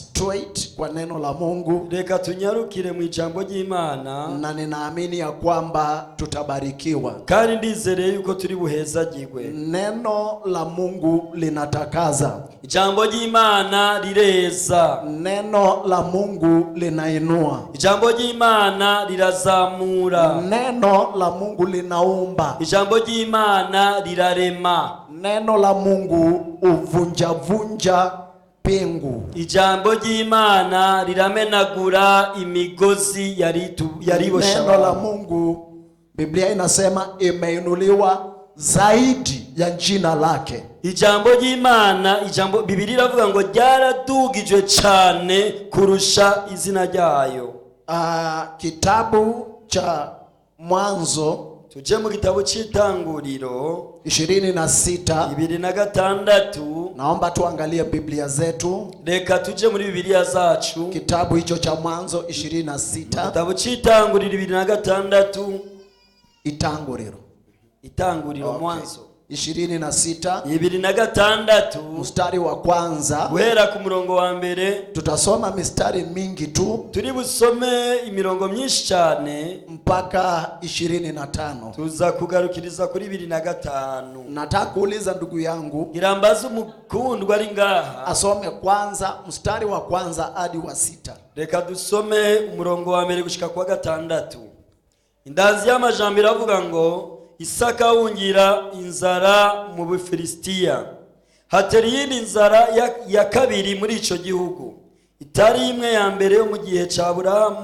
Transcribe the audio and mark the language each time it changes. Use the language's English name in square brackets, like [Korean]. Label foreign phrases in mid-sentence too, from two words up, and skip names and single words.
[Swahili] straight kwa neno la Mungu. [Kinyarwanda] Reka tunyarukire mu ijambo ry'Imana, [Swahili] Na ninaamini ya kwamba tutabarikiwa. [Kinyarwanda] kandi ndizereye yuko turi buhezagirwe. [Swahili] Neno la Mungu linatakaza. [Kinyarwanda] Ijambo ry'Imana rireza. [Swahili] Neno la Mungu linainua. [Kinyarwanda] Ijambo ry'Imana rirazamura. [Swahili] Neno la Mungu linaumba. [Kinyarwanda] Ijambo ry'Imana rirarema. [Swahili] Neno la Mungu uvunja pingu. [Kinyarwanda] Ijambo ry'Imana riramenagura imigozi yaribosha. [Swahili] Neno la Mungu, Biblia inasema, imeinuliwa zaidi ya jina lake. [Kinyarwanda] Ijambo ry'Imana, Biblia iravuga ngo ryaradugijwe cyane kurusha izina ryayo. [Swahili] Kitabu cha Mwanzo, [Kinyarwanda] tuje mu gitabo cy'Itanguriro 26. [Swahili] Naomba tuangalie Biblia zetu. [Kinyarwanda] Reka tuje muri Biblia zacu. [Swahili] Kitabu hicho cha Mwanzo 26. [Kinyarwanda] Gitabo cy'Itanguriro 26. Itanguriro okay. [Swahili] Mwanzo 26 mstari wa kwanza. [Kinyarwanda] Guhera ku murongo wa mbere. [Swahili] Tutasoma mistari mingi tu. [Kinyarwanda] Turi busome imirongo myinshi cyane [Swahili] mpaka 25. [Kinyarwanda] Tuza kugarukiriza kuri 25. [Swahili] Nataka kuuliza ndugu yangu, [Kinyarwanda] irambaza umukundwa ari ngaha [Swahili] asome kwanza mstari wa kwanza hadi wa 6. [Kinyarwanda] Reka dusome umurongo wa mbere gushika kwa 6. [Rundi] Indanzi y'amajambo iravuga ngo Isaka wungira inzara mu Bufilisitiya. Hateri yindi nzara ya kabiri muri ico gihugu, itari imwe ya mbere yo mu gihe ca Aburahamu.